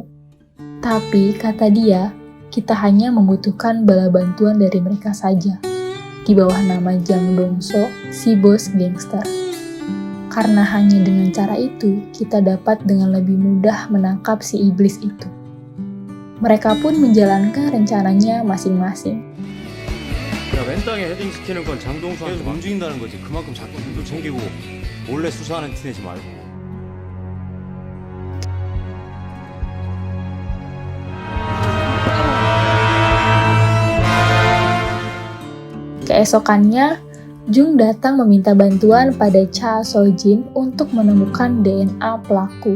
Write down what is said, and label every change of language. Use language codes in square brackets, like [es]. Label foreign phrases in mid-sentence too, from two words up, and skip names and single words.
[id] Tapi, kata dia, kita hanya membutuhkan bala bantuan dari mereka saja, di bawah nama Jang Dong-so, si bos gangster. Karena hanya dengan cara itu, kita dapat dengan lebih mudah menangkap si iblis itu. Mereka pun menjalankan rencananya masing-masing. [ko] 야, 맨 땅에 헤딩 시키는 건 장동수한테 계속 움직인다는 거지. 그만큼 자꾸 일도 챙기고 몰래 수사하는 티 내지 말고. [id] Keesokannya, Jung datang meminta bantuan pada Cha Sojin untuk menemukan DNA pelaku.